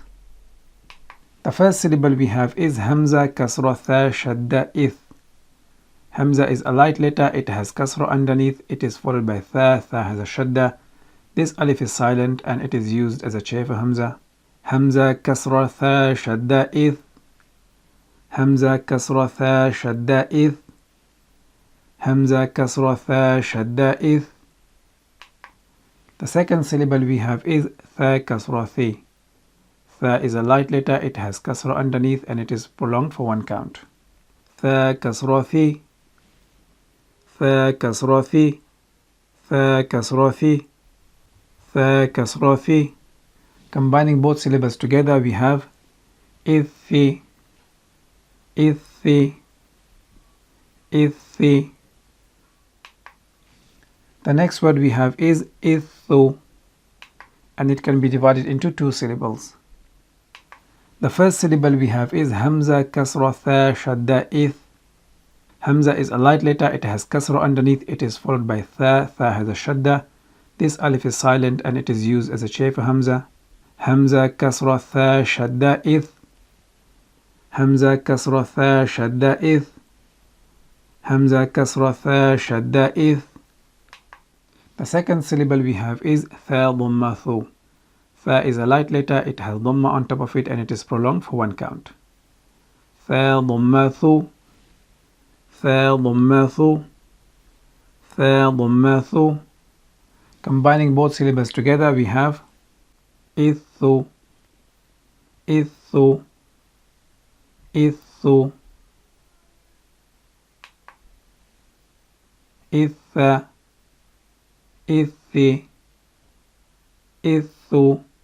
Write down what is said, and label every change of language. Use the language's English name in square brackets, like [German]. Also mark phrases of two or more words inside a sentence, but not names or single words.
[English] The first syllable we have is hamza, kasra, tha, shadda, ith. Hamza is a light letter, it has kasra underneath. It is followed by tha, tha has a shadda. This alif is silent and it is used as a chair for hamza. Hamza, kasra, tha, shadda, ith. Hamza, kasra, tha, shadda, ith. Hamza, kasra, tha, shadda, ith. The second syllable we have is tha, kasra, thi. Tha is a light letter, it has kasra underneath and it is prolonged for one count. Tha, kasra, thi. Tha, kasra, thi. [Arabic] ثا كسرة ثي ثا كسرة ثي. [English] Combining both syllables together we have ithi ithi ithi. The next word we have is ithu, and it can be divided into two syllables. The first syllable we have is Hamza Kasra Tha Shadda Ith. Hamza is a light letter, it has Kasra underneath, it is followed by Tha. Tha has a Shadda. This alif is silent and it is used as a chain for Hamza. Hamza Kasra Tha Shadda Ith. Hamza Kasra Tha Shadda Ith. Hamza Kasra Tha Shadda Ith. The second syllable we have is Tha Dhamma Thu. Tha is a light letter, it has Dhamma on top of it and it is prolonged for one count. Tha Dhamma Thu. Tha Dhamma Thu. Tha Dhamma Thu. Combining both syllables together we have Ithu. Ithu. Ithu. Itha. Ithi. Ithu.